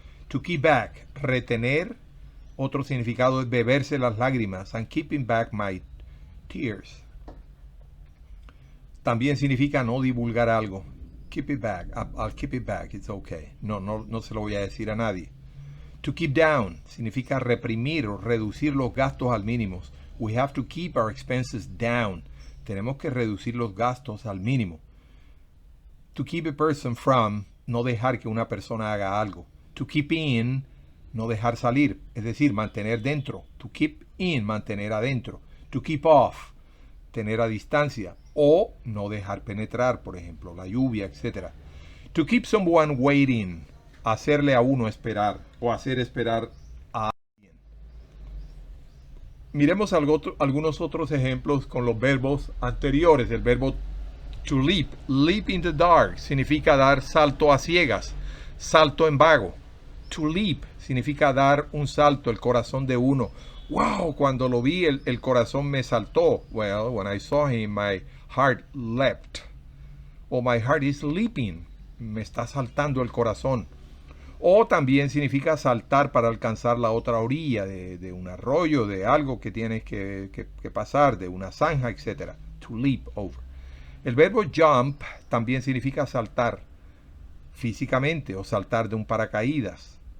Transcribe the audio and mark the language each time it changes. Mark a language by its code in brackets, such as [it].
[en] To keep back, [es] retener. Otro significado es beberse las lágrimas. [en] I'm keeping back my tears. [es] También significa no divulgar algo. [en] Keep it back. I'll keep it back. It's okay. [es] No se lo voy a decir a nadie. [en] To keep down [es] significa reprimir o reducir los gastos al mínimo. [en] We have to keep our expenses down. [es] Tenemos que reducir los gastos al mínimo. [en] To keep a person from, [es] no dejar que una persona haga algo. [en] To keep in, [es] no dejar salir, es decir, mantener dentro. [en] To keep in, [es] mantener adentro. [en] To keep off, [es] tener a distancia. O no dejar penetrar, por ejemplo, la lluvia, etc. [en] To keep someone waiting, [es] hacerle a uno esperar o hacer esperar a alguien. Miremos algunos otros ejemplos con los verbos anteriores. El verbo to leap. [en] Leap in the dark [es] significa dar salto a ciegas, salto en vago. To leap significa dar un salto, el corazón de uno. Wow, cuando lo vi el corazón me saltó. [en] Well, when I saw him, my heart leapt. O my heart is leaping. [es] Me está saltando el corazón. O también significa saltar para alcanzar la otra orilla de un arroyo, de algo que tienes que pasar, de una zanja, etc. [en] To leap over. [es] El verbo jump también significa saltar físicamente o saltar de un paracaídas.